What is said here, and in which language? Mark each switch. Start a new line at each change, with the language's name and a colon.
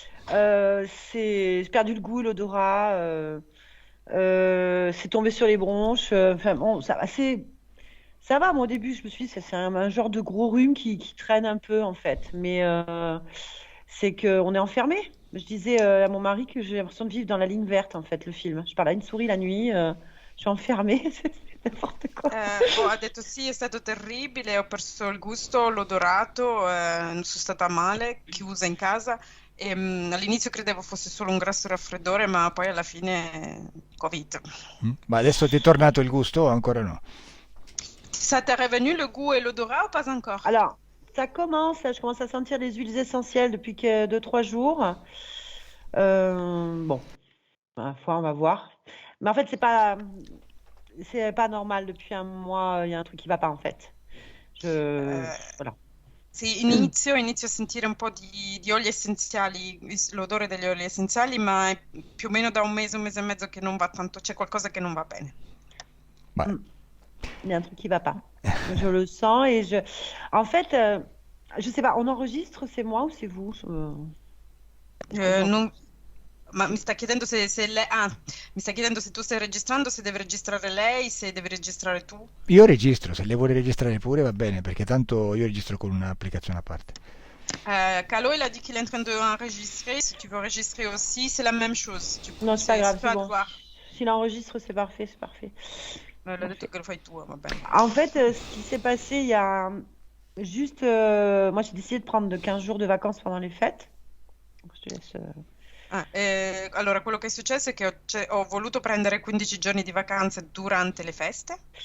French: J'ai perdu le goût, l'odorat. C'est tombé sur les bronches. Enfin bon, ça va. Moi, au début, je me suis dit, c'est un genre de gros rhume qui traîne un peu en fait. Mais c'est qu'on est enfermé. Je disais à mon mari que j'ai l'impression de vivre dans la ligne verte en fait, le film. Je parle à une souris la nuit. Je suis enfermée. C'est n'importe quoi.
Italian: Ha detto sì, è stato terribile, ho perso il gusto, l'odorato, sono stata male, chiusa in casa e all'inizio credevo fosse solo un grasso raffreddore, ma poi alla fine Covid. Mm? Ma adesso ti è tornato il gusto o ancora no?
French: Ça t'est revenu le goût et l'odorat ou pas encore? Alors, ça commence. Là, je commence à sentir les huiles essentielles depuis que 2, 3 jours. Bon, ma foi, on va voir. Mais en fait, c'est pas normal. Depuis un mois, il y a un truc qui va pas en fait. Eh, Voilà.
Italian: sì, inizio a sentire un po' di oli essenziali, l'odore degli oli essenziali, ma è più o meno da un mese e mezzo che non va tanto, c'è qualcosa che non va bene. Ma,
French: Mm. Il y a un truc qui va pas. Je le sens et en fait, je sais pas. On enregistre, c'est moi ou c'est vous? Est-ce que Eh, j'en...
Italian: non- ma mi sta chiedendo mi sta chiedendo se tu stai registrando, se deve registrare lei, se devi registrare tu. io registro, se lei vuole registrare pure va bene, perché tanto io registro con un'applicazione a parte.
French: Calo, il a dit qu'il est en train d'enregistrer. Si tu veux enregistrer aussi, c'est la même chose. Non, c'est pas grave, C'est c'est toi de bon. voir. S'il enregistre, c'est parfait, c'est parfait.
Italian: L'ha detto che lo fai tu, va bene.
French: En fait, ce qui s'est passé, il y a juste, moi, j'ai décidé de prendre de 15 jours de vacances pendant les fêtes. Donc, je te laisse.
Italian: Allora, quello che è successo è che ho voluto prendere 15 giorni di vacanze durante le feste.